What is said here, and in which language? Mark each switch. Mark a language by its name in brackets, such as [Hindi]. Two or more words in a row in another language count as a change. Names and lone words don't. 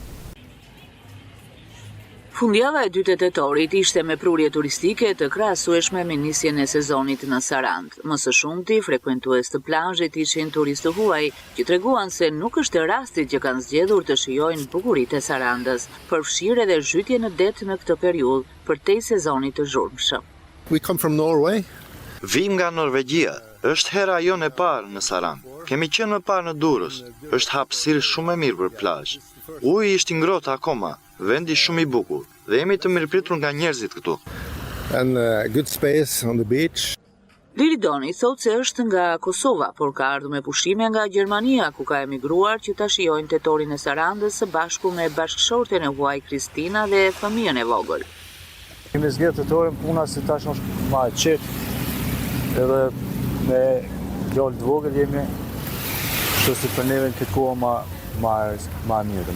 [Albanian] Fundjava e dytë e tetorit ishte me prurje turistike të krahasueshme me nisjen e sezonit në Sarandë. Më së shumti frekuentues të plazhit ishin turistë huaj, që treguan se nuk është rasti që kanë zgjedhur të shijojnë bukuritë e Sarandës, përfshirë edhe zhytje në det në këtë periudhë përtej sezonit të zhurmshëm. [English] We come from Norway. [Albanian] Vim nga Norvegjia. Është hera jonë e parë në Sarandë. Kemi qenë më parë në Durrës. Është hapësirë shumë e mirë për plazh. Uji ishte ngrohtë akoma, vendi shumë i bukur dhe jemi të mirëpritur nga njerëzit këtu. [English] And good space on the beach. [Albanian] Liridoni thot se është nga Kosova, por ka ardhur me pushime nga Gjermania, ku ka emigruar që ta shijojnë tetorin e Sarandës së bashku me bashkëshorten e huaj Kristina dhe fëmijën e vogël. Kemi zgjedhur tetorin puna se tash është më e qetë, edhe me djalë të vogël jemi, kështu si për neve në këtë kohë ma mirë.